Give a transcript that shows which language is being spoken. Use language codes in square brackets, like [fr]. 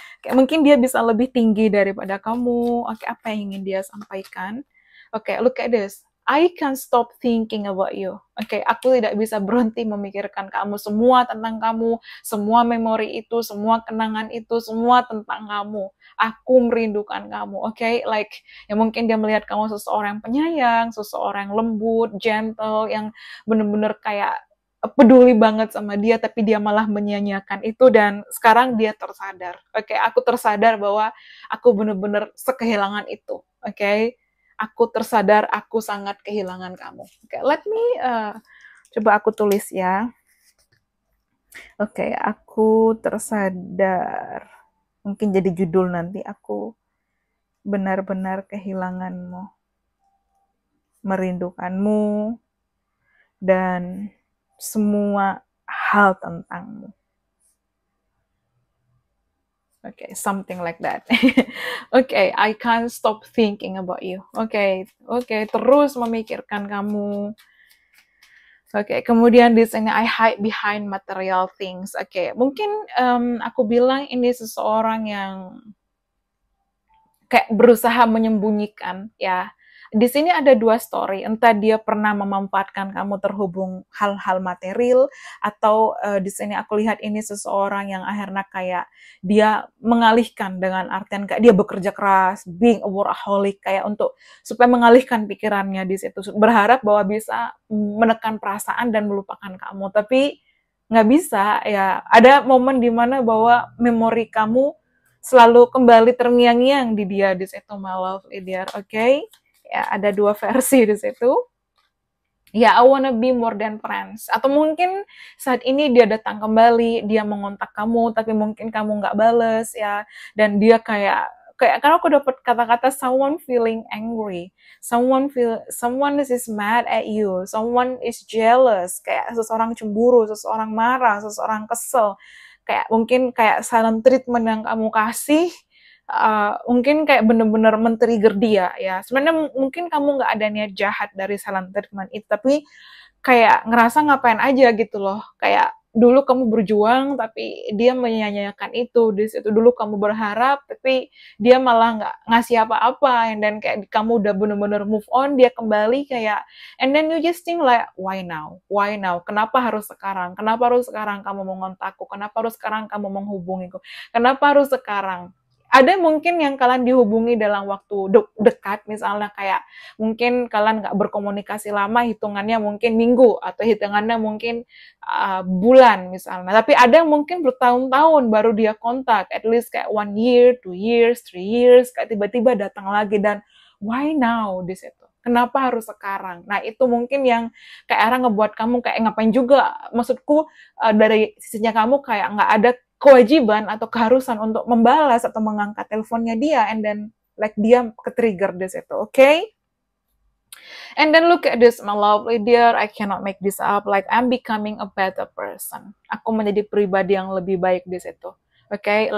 [id] Oke, mungkin dia bisa lebih tinggi daripada kamu, oke, apa yang ingin dia sampaikan? [en] Oke, look at this. I can't stop thinking about you. [id] Oke, aku tidak bisa berhenti memikirkan kamu, semua tentang kamu, semua memori itu, semua kenangan itu, semua tentang kamu. Aku merindukan kamu, oke? Like, ya mungkin dia melihat kamu seseorang yang penyayang, seseorang yang lembut, gentle, yang bener-bener kayak peduli banget sama dia, tapi dia malah menyia-nyiakan itu, dan sekarang dia tersadar. Oke, aku tersadar bahwa aku bener-bener sekehilangan itu, oke? Aku tersadar aku sangat kehilangan kamu. Oke, [en] let me [id] coba aku tulis ya. Oke, aku tersadar. Mungkin jadi judul nanti, aku benar-benar kehilanganmu, merindukanmu, dan semua hal tentangmu. [en] Okay, something like that. Okay, I can't stop thinking about you. [id] Okay, terus memikirkan kamu. Okay, kemudian di sini [en] I hide behind material things. [id] Okay, mungkin aku bilang ini seseorang yang kayak berusaha menyembunyikan, ya. Di sini ada dua story, entah dia pernah memanfaatkan kamu terhubung hal-hal material, atau di sini aku lihat ini seseorang yang akhirnya kayak dia mengalihkan, dengan artian kayak dia bekerja keras, [en] being a workaholic, [id] kayak untuk supaya mengalihkan pikirannya di situ, berharap bahwa bisa menekan perasaan dan melupakan kamu, tapi nggak bisa, ya. Ada momen dimana bahwa memori kamu selalu kembali terngiang-ngiang di dia di situ, [en] my love, dear, [id] oke? Ya, ada dua versi di situ. [en] Ya, I wanna be more than friends. [id] Atau mungkin saat ini dia datang kembali, dia mengontak kamu, tapi mungkin kamu nggak bales, ya. Dan dia kayak karena aku dapat kata-kata [en] someone feeling angry, someone is mad at you, someone is jealous, [id] kayak seseorang cemburu, seseorang marah, seseorang kesel. Kayak mungkin kayak silent treatment yang kamu kasih, mungkin kayak bener-bener men-trigger dia, ya. Sebenarnya mungkin kamu nggak ada niat jahat dari silent treatment itu, tapi kayak ngerasa ngapain aja gitu loh. Kayak dulu kamu berjuang, tapi dia menyia-nyiakan itu. Di situ dulu kamu berharap, tapi dia malah nggak ngasih apa-apa. Dan kayak kamu udah bener-bener move on, dia kembali kayak, [en] and then you just think like, why now? Why now? [id] Kenapa harus sekarang? Kenapa harus sekarang kamu mengontakku? Kenapa harus sekarang kamu menghubungiku? Kenapa harus sekarang? Ada mungkin yang kalian dihubungi dalam waktu dekat, misalnya kayak mungkin kalian nggak berkomunikasi lama, hitungannya mungkin minggu, atau hitungannya mungkin bulan misalnya. Tapi ada yang mungkin bertahun-tahun baru dia kontak, [en] at least [id] kayak [en] 1 year, 2 years, 3 years, [id] kayak tiba-tiba datang lagi, dan [en] why now [id] di situ? Kenapa harus sekarang? Nah, itu mungkin yang kayak arah ngebuat kamu kayak ngapain juga. Maksudku dari sisinya kamu kayak nggak ada kewajiban atau keharusan untuk membalas atau mengangkat teleponnya dia, [en] and then like [id] dia ke-trigger di situ, okay? [en] And then look at this, my lovely dear, I cannot make this up, like I'm becoming a better person. [id] Aku menjadi pribadi yang lebih baik di situ, okay?